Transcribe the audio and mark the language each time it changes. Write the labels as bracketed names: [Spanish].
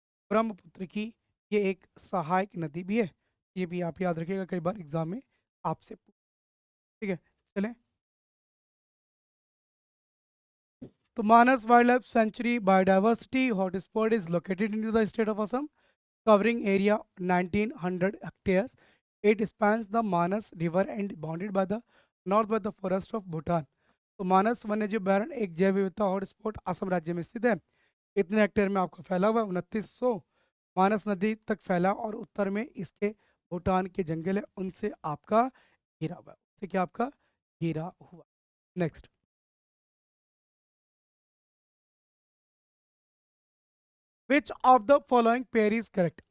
[Hindi] ब्रह्मपुत्र की ये एक सहायक नदी भी है। ये भी आप याद रखिएगा, कई बार एग्जाम में आपसे ठीक है, चलें। [English] तो Manas wild life sanctuary biodiversity hotspot is located in the state of Assam, covering area 1900 hectares. It spans the Manas River and bounded by the north by the forest of Bhutan. [Hindi] तो मानस वन्यजीव अभयारण्य एक जैव विविधता हॉटस्पॉट असम राज्य में स्थित है। इतने हेक्टेयर में आपका फैला हुआ है, 2900 मानस नदी तक फैला, और उत्तर में इसके भूटान के जंगल है, उनसे आपका घिरा हुआ है, उससे क्या आपका घिरा हुआ। [English] Next, which of the following pair is correct?